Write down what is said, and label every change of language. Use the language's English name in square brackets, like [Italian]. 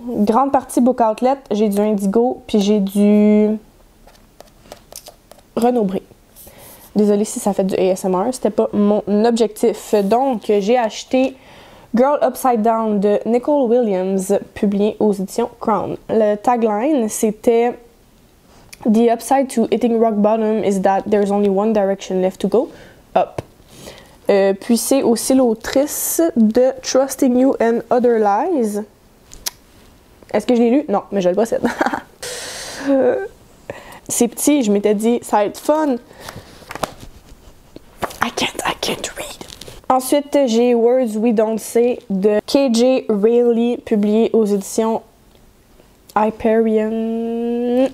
[French] Grande partie Book Outlet, j'ai du Indigo, puis j'ai du Renaud-Bré. Désolée si ça fait du ASMR, c'était pas mon objectif. Donc, j'ai acheté Girl Upside Down de Nicole Williams, publié aux éditions Crown. Le tagline, c'était... [English] The upside to hitting rock bottom is that there's only one direction left to go, up. [French] Puis c'est aussi l'autrice de Trusting You and Other Lies. Est-ce que je l'ai lu? Non, mais je le possède. C'est petit, je m'étais dit, ça va être fun. [English] I can't read. [French] Ensuite, j'ai Words We Don't Say de KJ Reilly, publié aux éditions Hyperion.